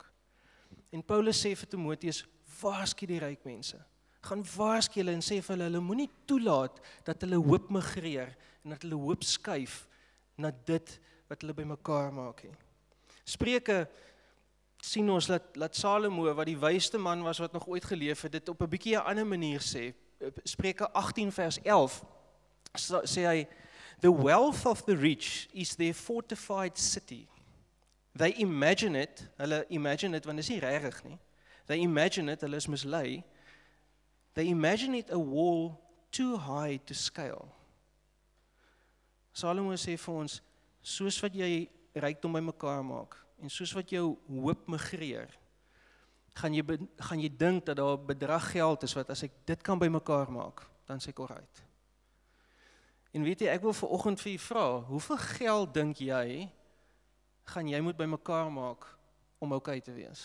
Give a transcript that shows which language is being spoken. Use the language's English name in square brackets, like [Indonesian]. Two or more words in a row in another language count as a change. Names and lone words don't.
[Afrikaans] En Paulus sê vir Timoteus, waarsku die ryk mense, gaan waarsku hulle en sê vir hulle moenie toelaat dat hulle hoop migreer en dat hulle hoop skuif na dit wat hulle bymekaar maak nie. Spreuke sien ons dat Salomo, wat die wysste man was wat nog ooit geleef het, dit op 'n bietjie 'n ander manier sê. Spreuke 18 vers 11 sê hy, [English] the wealth of the rich is their fortified city. They imagine it, hulle imagine it, [Afrikaans] want dit is nie regtig nie. [English] They imagine it, [Afrikaans] hulle is mislei. [English] They imagine it a wall too high to scale. [Afrikaans] Salomo sê vir ons, soos wat jy rykdom bymekaar maak, en soos wat jou hoop migreer, gaan jy dink dat daar 'n bedrag geld is, wat as ek dit kan bymekaar maak, dan sê ek alright. En weet jy, ek wil vanoggend vir jy vra, hoeveel geld dink jy, gaan jy moet bymekaar maak, om okay te wees?